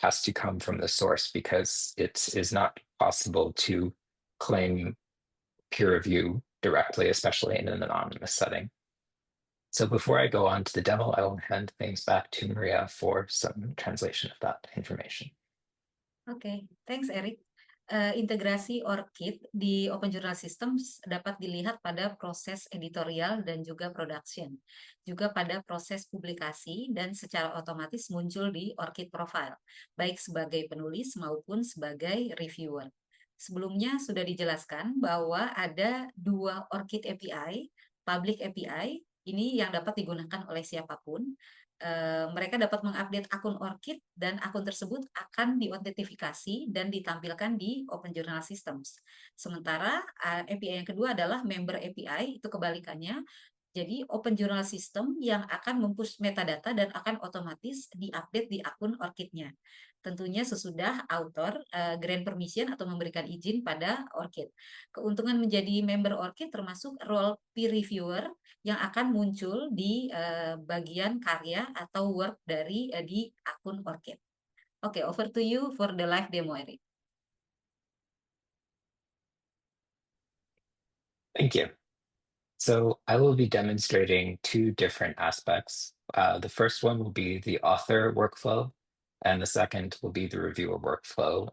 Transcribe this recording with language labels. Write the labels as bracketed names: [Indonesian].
[English] It has to come from the source because it is not possible to claim peer review directly, especially in an anonymous setting. So before I go on to the demo, I will hand things back to Maria for some translation of that information. Okay, thanks Eric. [Indonesian] Integrasi ORCID di Open Journal Systems dapat dilihat pada proses editorial dan juga production, juga pada proses publikasi dan secara otomatis muncul di ORCID profile, baik sebagai penulis maupun sebagai reviewer. Sebelumnya sudah dijelaskan bahwa ada 2 ORCID API, public API, ini yang dapat digunakan oleh siapapun. Mereka dapat mengupdate akun ORCID dan akun tersebut akan diidentifikasi dan ditampilkan di Open Journal Systems. Sementara API yang kedua adalah Member API, itu kebalikannya. Jadi Open Journal System yang akan mempush metadata dan akan otomatis diupdate di akun ORCID-nya. Tentunya sesudah [English] author grant permission [Indonesian] atau memberikan izin pada ORCID. Keuntungan menjadi member ORCID termasuk role peer reviewer yang akan muncul di bagian karya atau work dari di akun ORCID. [English] Oke, over to you for the live demo, Eric. Thank you. So I will be demonstrating 2 different aspects. The first one will be the author workflow, and the second will be the reviewer workflow.